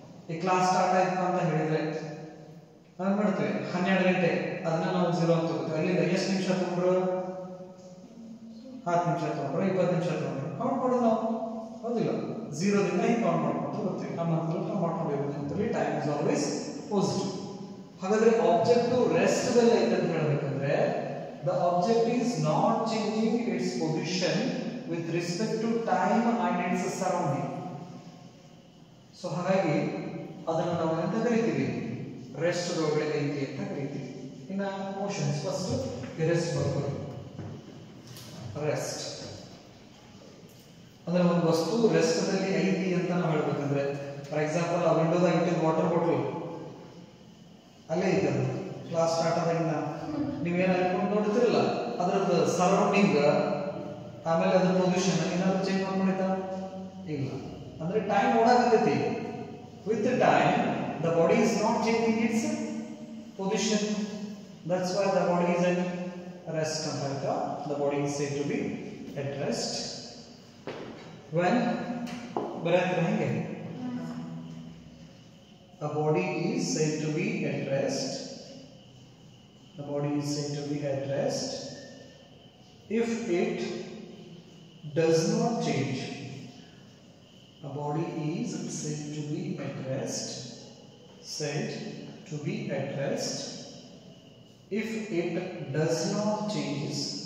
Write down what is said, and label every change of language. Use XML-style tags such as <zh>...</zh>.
<kn>ಈ class start ಆಯ್ತು ಅಂತ ಹೇಳಿದ್ರೆ ನಾವೇನ್ ಮಾಡ್ತೀವಿ? 12 ಗಂಟೆ ಅದನ್ನ ನಾವು 0 ಅಂತ ತಗೋತೀವಿ. ಅಲ್ಲಿಂದ ಎಷ್ಟು ನಿಮಿಷ ತಗೊಂಡ್ರು? 10 ನಿಮಿಷ ತಗೊಂಡ್ರು, 20 ನಿಮಿಷ ತಗೊಂಡ್ರು, ಕೌಂಟ್ ಮಾಡೋದು ನಾವು, ಹೌದಿಲ್ಲ? 0 ದಿಂದ ಹಿಂಗೆ ಕೌಂಟ್ ಮಾಡ್ಕೊಂಡು ಬರ್ತೀವಿ. ನಮ್ಮ ಅನುಕೂಲ ಮಾಡ್ಕೊಂಡಿರೋದು ಅಂತೇಳಿ</kn> <en>Time is always positive.</en> <kn>ಹಾಗಾದ್ರೆ ಆಬ್ಜೆಕ್ಟ್ ರೆಸ್ಟ್ ದಲ್ಲಿ ಐತೆ ಅಂತ ಹೇಳ್ಬೇಕಂದ್ರೆ</kn> <en>the object is not changing its position with respect to time and its surrounding.</en> <kn>So ಹಾಗಾಗಿ ಅದನ್ನು ನಾವು ಎಂತ ಕರಿತೀವಿ, ರೆಸ್ಟ್ ಒಳಗಡೆ ಐತಿ ಅಂತ ಕರಿತೀವಿ. ಇನ್ನು ಮೋಷನ್ಸ್ ಫಸ್ಟ್ ರೆಸ್ಟ್ ಬರ್ಬೋದು. ರೆಸ್ಟ್ ಅಂದ್ರೆ ಒಂದು ವಸ್ತು ರೆಸ್ಟ್ ದಲ್ಲಿ ಐತಿ ಅಂತ ನಾವು ಹೇಳ್ಬೇಕಂದ್ರೆ, ಫಾರ್ ಎಕ್ಸಾಂಪಲ್ ಆ ವಿಂಡೋದಾಗ ಇಟ್ಟಿದ್ದ ವಾಟರ್ ಬಾಟಲ್ ಅಲ್ಲೇ ಐತೆ, ಅದು ಕ್ಲಾಸ್ ಸ್ಟಾರ್ಟ್ ಆದಾಗಿಂದ ನೀವೇನು ಅನ್ಕೊಂಡು ನೋಡ್ತಿರಲ್ಲ, ಅದ್ರದ್ದು ಸರೌಂಡಿಂಗ್ ಆಮೇಲೆ ಅದ್ರ ಪೊಸಿಷನ್ ಏನಾದ್ರು ಚೇಂಜ್ ಮಾಡ್ಕೊಂಡಿದ್ದ ಇಲ್ಲ. ಅಂದ್ರೆ time ಓಡಾಗತೈತಿ.</kn> <en>With time the body is not changing its position. That's why the body is at rest</en> <kn>ಅಂತ ಹೇಳ್ತಾ.</kn> <en>the body is said to be at rest when</en> <kn>ಬರೆದ್ರೆ ಹೆಂಗೆ,</kn> <en>the body is said to be at rest. The body is said to be at rest if it does not change. The body is said to be at rest, said to be at rest if it does not change.</en>